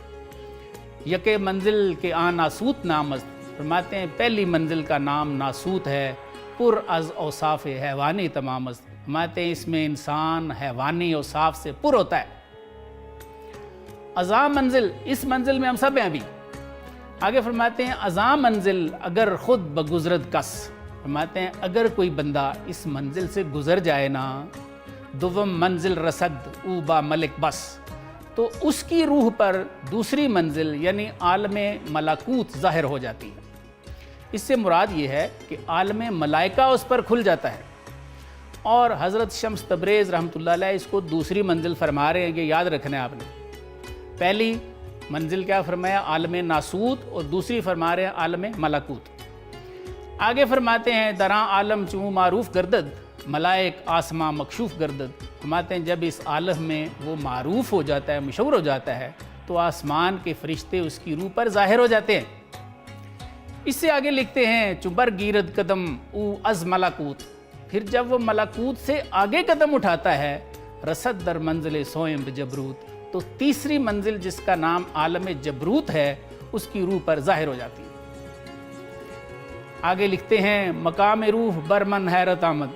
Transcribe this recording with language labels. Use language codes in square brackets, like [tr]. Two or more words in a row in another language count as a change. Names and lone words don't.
[fa] یکے منزل کے آن ناسوت نامست، [ur] فرماتے ہیں پہلی منزل کا نام ناسوت ہے، [fa] پر از اوصاف حیوانی تمامست، [ur] فرماتے ہیں اس میں انسان حیوانی اوصاف سے پر ہوتا ہے۔ [fa] ازاں منزل، [ur] اس منزل میں ہم سب ہیں ابھی۔ آگے فرماتے ہیں [fa] ازاں منزل اگر خود بگزرد کس، [ur] فرماتے ہیں اگر کوئی بندہ اس منزل سے گزر جائے نا [fa] دوم منزل رسد او با ملک بس، [ur] تو اس کی روح پر دوسری منزل یعنی عالم ملکوت ظاہر ہو جاتی ہے۔ اس سے مراد یہ ہے کہ عالم ملائکہ اس پر کھل جاتا ہے، اور حضرت شمس تبریز رحمۃ اللہ علیہ اس کو دوسری منزل فرما رہے ہیں کہ یاد رکھنا ہے آپ نے۔ پہلی منزل کیا فرمایا؟ عالم ناسوت، اور دوسری فرما رہے ہیں عالم ملکوت۔ آگے فرماتے ہیں [fa] دراں عالم چوں معروف گردد، ملائک آسماں مکشوف گردد۔ [ur] فرماتے ہیں جب اس عالم میں وہ معروف ہو جاتا ہے، مشہور ہو جاتا ہے، تو آسمان کے فرشتے اس کی روح پر ظاہر ہو جاتے ہیں۔ اس سے آگے لکھتے ہیں [fa] چبر گیرد قدم او از ملکوت، [ur] پھر جب وہ ملکوت سے آگے قدم اٹھاتا ہے، [fa] رسد در منزل سوئم جبروت، [ur] تو تیسری منزل جس کا نام عالم جبروت ہے اس کی روح پر ظاہر ہو جاتی ہے۔ آگے لکھتے ہیں [fa] مقام روح برمن حیرت آمد۔